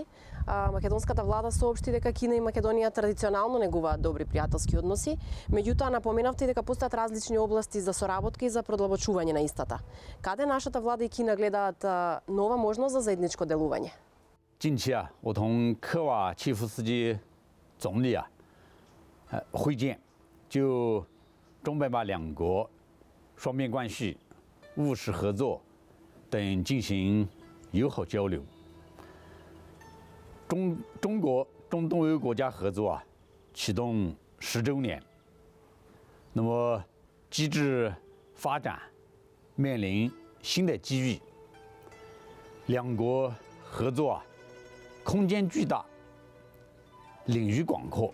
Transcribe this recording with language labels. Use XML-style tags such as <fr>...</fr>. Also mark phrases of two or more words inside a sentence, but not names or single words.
<mk>Македонската влада соопшти дека Кина и Македонија традиционално негуваат добри пријателски односи, меѓутоа напоменавте дека постојат различни области за соработка и за продлабочување на истата. Каде нашата влада и Кина гледаат нова можност за заедничко делување?</mk> <zh>近期我同科瓦契夫斯基总理会见，就中白马两国双边关系、务实合作等进行友好交流。中国中东欧国家合作启动10周年，那么机制发展面临新的机遇，两国合作空间巨大，领域广阔。</zh>